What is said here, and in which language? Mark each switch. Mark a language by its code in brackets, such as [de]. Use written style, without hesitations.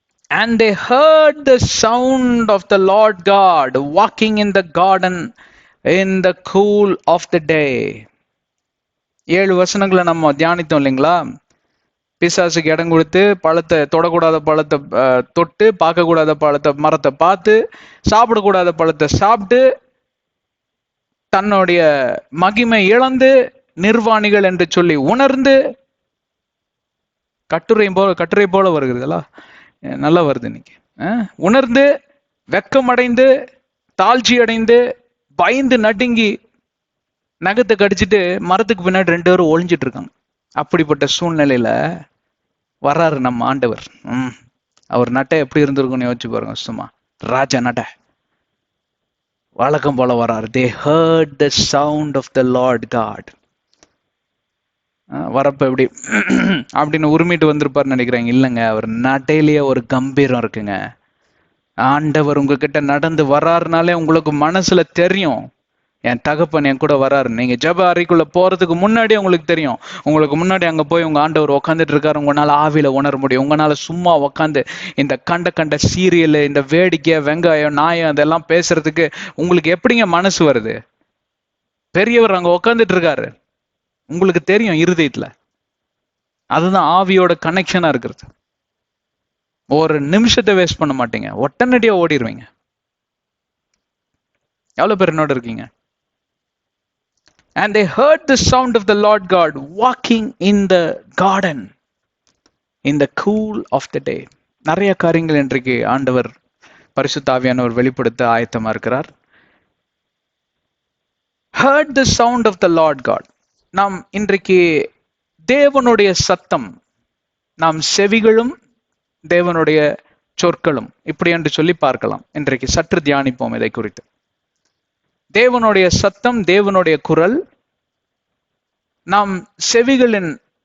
[en] And they heard the sound of the Lord God walking in the garden in the cool of the day. [ta] 7 வசனங்களை நம்ம தியானித்தோம் இல்லைங்களா? பிசாசுக்கு இடம் கொடுத்து, பழத்தை தொடக்கூடாத பழத்தை தொட்டு, பார்க்கக்கூடாத மரத்தை பார்த்து, சாப்பிடக்கூடாத பழத்தை சாப்பிட்டு, தன்னுடைய மகிமை இழந்து, நிர்வாணிகள் என்று சொல்லி உணர்ந்து, கட்டுரை போல வருகிறதுல நல்லா வருது இன்னைக்கு. உணர்ந்து, வெக்கமடைந்து, தாழ்ச்சி அடைந்து, பயந்து நடுங்கி, நகத்தை கடிச்சிட்டு மரத்துக்கு பின்னாடி 2 பேரும் ஒளிஞ்சிட்டு இருக்காங்க. அப்படிப்பட்ட சூழ்நிலையில வர்றாரு நம்ம ஆண்டவர். அவர் நட்டை எப்படி இருந்திருக்கும்னு யோசிச்சு பாருங்க. சும்மா ராஜா நட்டை வழக்கம் போல வர்றாரு. [en] They heard the sound of the Lord God. [ta] வரப்ப எப்படி அப்படின்னு உரிமிட்டு வந்திருப்பாருன்னு நினைக்கிறாங்க. இல்லைங்க, அவர் நட்டையிலேயே ஒரு கம்பீரம் இருக்குங்க. ஆண்டவர் உங்ககிட்ட நடந்து வர்றாருனாலே உங்களுக்கு மனசுல தெரியும், என் தகப்பன் என் கூட வராரு. நீங்க ஜெப அறைக்குள்ள போறதுக்கு முன்னாடி உங்களுக்கு தெரியும். உங்களுக்கு முன்னாடி அங்க போய் உங்க ஆண்டவர் உட்காந்துட்டு இருக்காரு. உங்களால ஆவியில உணர முடியும். உங்களால சும்மா உட்காந்து இந்த கண்ட சீரியல், இந்த வேடிக்கை, வெங்காயம், நாயம் அதெல்லாம் பேசுறதுக்கு உங்களுக்கு எப்படிங்க மனசு வருது? பெரியவர் அங்க உட்காந்துட்டு இருக்காரு, உங்களுக்கு தெரியும் இருதயத்துல. அதுதான் ஆவியோட கனெக்ஷனா இருக்கிறது. ஒரு நிமிஷத்தை வேஸ்ட் பண்ண மாட்டீங்க, உடனடியா ஓடிடுவீங்க. எவ்வளவு பேர் என்னோட இருக்கீங்க? [en] And they heard the sound of the Lord God walking in the garden in the cool of the day. [ta] நிறைய காரியங்கள் இன்றைக்கு ஆண்டவர் பரிசுத்த ஆவியானவர் வெளிப்படுத்த ஆயத்தமா இருக்கிறார். [en] Heard the sound of the Lord God. [ta] நாம் இன்றைக்கு தேவனுடைய சத்தம், நாம் செவிகளும் தேவனுடைய சொற்களும் இப்படி என்று சொல்லி பார்க்கலாம். இன்றைக்கு சற்று தியானிப்போம் இதை குறித்து. தேவனுடைய சத்தம், தேவனுடைய குரல். நாம் செவிகளின்